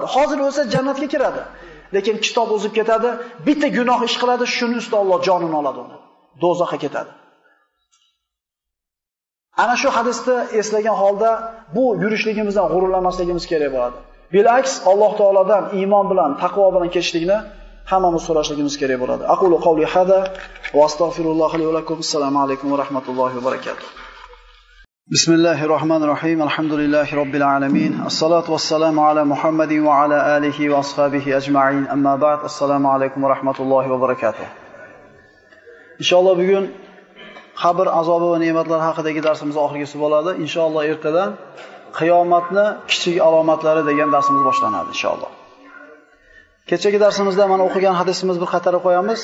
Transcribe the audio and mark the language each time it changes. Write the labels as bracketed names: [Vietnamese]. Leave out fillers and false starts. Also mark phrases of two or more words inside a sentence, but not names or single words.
[Uzbek] Hozir o'lsa jannatga kiradi. Lekin kitob o'zib ketadi, bitta gunoh ish qiladi, shuning ustida Alloh jonini oladi uni. Do'zaxga ketadi. Ana shu hadisni eslagan holda bu yurishligimizdan g'ururlanmasligimiz kerak bo'ladi. Bilaks Alloh taolodan iymon bilan, taqvo bilan kechishlikni hammamiz so'rashligimiz kerak bo'ladi. [Arabic] أقول قولي هذا وأستغفر الله لي ولكم. السلام عليكم ورحمة الله وبركاته. بسم الله الرحمن الرحيم. الحمد لله رب العالمين. الصلاة والسلام على محمد وعلى آله وأصحابه أجمعين. أما بعد. السلام عليكم ورحمة الله وبركاته. [Uzbek] Inshaalloh bugun qabr azobi va ne'matlar haqidagi darsimiz oxirgisi bo'ladi. Inshaalloh ertadan qiyomatni kichik alomatlari degan darsimiz boshlanadi inshaalloh. Kechagi darsimizda mana o'qigan hadisimiz bir qatorga qo'yamiz.